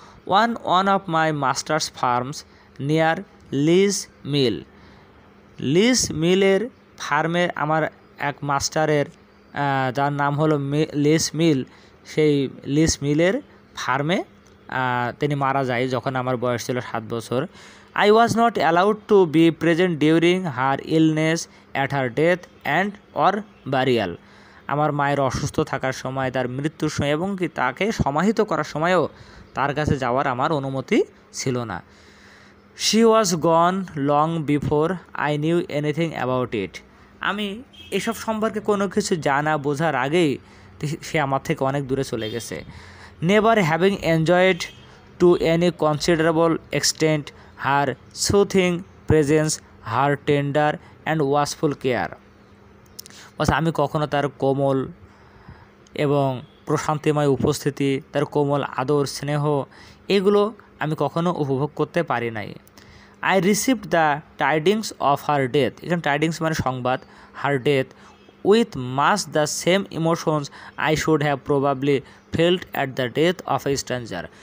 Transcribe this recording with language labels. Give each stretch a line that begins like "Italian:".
English: One of my master's farms near Lees Mill.
Bangla: Lease মিলের ফার্মে আমার এক মাস্টারের যার নাম হলো লিজ মিল, সেই লিজ মিলের ফার্মে তিনি মারা যায় যখন আমার বয়স ছিল 7 বছর।
English: I was not allowed to be present during her illness, at her death and or burial।
Bangla: আমার মায়ের অসুস্থ থাকার সময়, তার মৃত্যুর সময় এবং কি তাকে সমাহিত করার সময়ও তার কাছে যাওয়ার আমার অনুমতি ছিল না।
English: She was gone long before I knew anything about it।
Bangla: আমি এসব সম্পর্কে কোনো কিছু জানা বোঝার আগেই সে আমার থেকে অনেক দূরে চলে গেছে।
English: Never having enjoyed to any considerable extent her soothing presence, her tender and watchful care।
Bangla: বস আমি কখনো তার কোমল এবং প্রশান্তিময় উপস্থিতি, তার কোমল আদর স্নেহ, এগুলো আমি কখনো উপভোগ করতে পারি নাই।
English: I received the tidings of her death.
Bangla: এখানে টাইডিংস মানে সংবাদ,
English: Her death with much the same emotions I should have probably felt at the death of a stranger.